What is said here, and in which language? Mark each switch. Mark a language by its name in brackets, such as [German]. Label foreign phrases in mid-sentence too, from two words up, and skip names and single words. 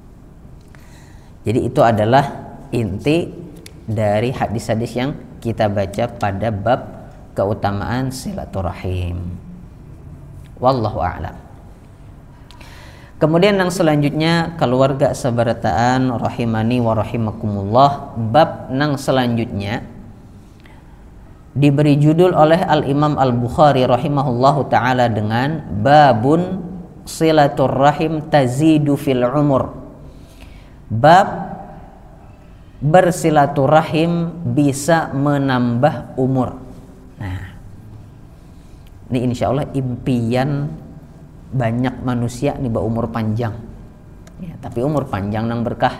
[Indonesian] Jadi itu adalah inti dari hadis-hadis yang kita baca pada bab keutamaan silaturahim. [Arabic] Wallahu a'lam. [Indonesian] Kemudian yang selanjutnya, keluarga sabarataan [Arabic] rahimani wa rahimakumullah. [Indonesian] Bab yang selanjutnya diberi judul oleh Al-Imam Al-Bukhari [Arabic] rahimahullahu taala [Indonesian] dengan [Arabic] babun silaturrahim tazidu fil umur. [Indonesian] Bab bersilaturahim bisa menambah umur. Nah, ini [Arabic] insya Allah [Indonesian] impian banyak manusia nih berumur panjang ya, tapi umur panjang nang berkah.